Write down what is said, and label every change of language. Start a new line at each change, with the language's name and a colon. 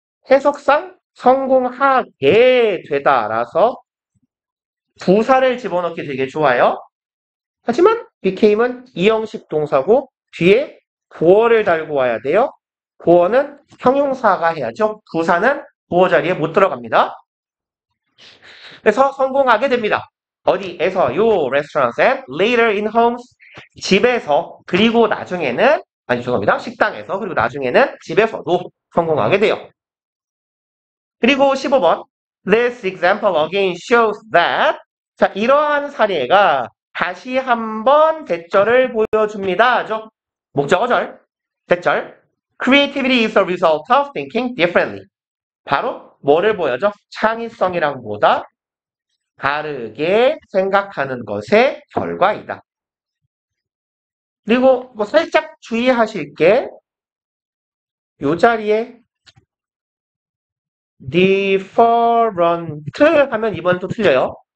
Korean: 해석상 성공하게 되다라서 부사를 집어넣기 되게 좋아요. 하지만 became은 이형식 동사고 뒤에 보어를 달고 와야 돼요. 보어는 형용사가 해야죠. 부사는 보어 자리에 못 들어갑니다. 그래서 성공하게 됩니다. 어디에서?
English: 요 restaurants and later in homes.
Korean: 집에서 그리고 나중에는 죄송합니다. 식당에서 그리고 나중에는 집에서도 성공하게 돼요. 그리고 15번
English: This example again shows that.
Korean: 자, 이러한 사례가 다시 한번 대절을 보여줍니다. 목적어절, 대절.
English: Creativity is a result of thinking differently.
Korean: 바로 뭐를 보여줘? 창의성이란 보다 다르게 생각하는 것의 결과이다. 그리고 뭐 살짝 주의하실 게 이 자리에 different 하면 이번엔 또 틀려요.